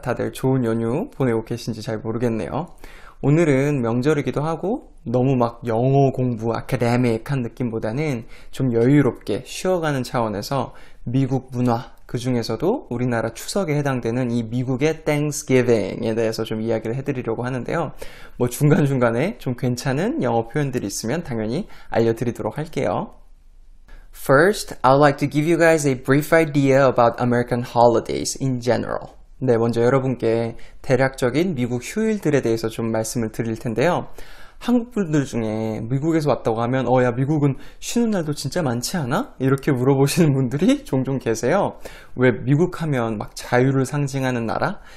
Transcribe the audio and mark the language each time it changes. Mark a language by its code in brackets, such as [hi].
[ko] 다들 좋은 연휴 보내고 계신지 잘 모르겠네요. 오늘은 명절이기도 하고 너무 막 영어 공부, 아카데믹한 느낌보다는 좀 여유롭게 쉬어가는 차원에서 미국 문화, 그 중에서도 우리나라 추석에 해당되는 이 미국의 Thanksgiving에 대해서 좀 이야기를 해드리려고 하는데요. 뭐 중간중간에 좀 괜찮은 영어 표현들이 있으면 당연히 알려드리도록 할게요. [en] First, I'd like to give you guys a brief idea about American holidays in general. [ko] 네, 먼저 여러분께 대략적인 미국 휴일들에 대해서 좀 말씀을 드릴 텐데요. 한국 분들 중에 미국에서 왔다고 하면 야, 미국은 쉬는 날도 진짜 많지 않아? 이렇게 물어보시는 분들이 종종 계세요. 왜 미국 하면 막 자유를 상징하는 나라?